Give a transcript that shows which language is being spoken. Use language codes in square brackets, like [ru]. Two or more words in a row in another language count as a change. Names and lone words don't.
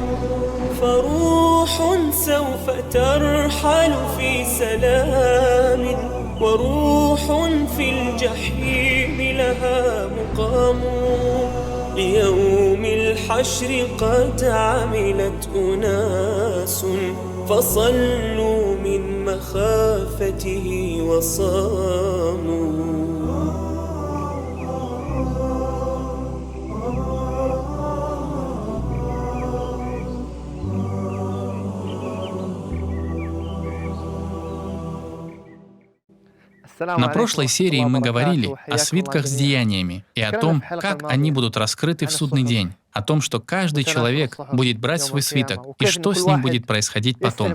[ar] فروح سوف ترحل في سلام وروح في الجحيم لها مقام. ليوم الحشر قد عملت أناس فصلوا من مخافته وصاموا. [ru] На прошлой серии мы говорили о свитках с деяниями и о том, как они будут раскрыты в судный день, о том, что каждый человек будет брать свой свиток и что с ним будет происходить потом.